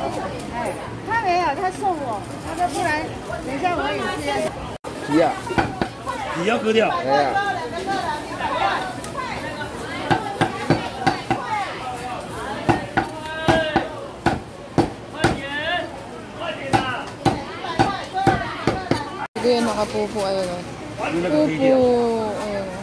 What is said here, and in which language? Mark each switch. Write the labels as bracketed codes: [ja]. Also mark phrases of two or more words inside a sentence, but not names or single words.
[zh] 哎，他没有，他送我，他说不然等一下我也是。皮啊，你要割掉。哎呀， [tl] Ito yung nakapupo, ayun o. Yung Pupo, nag-video. ayun o.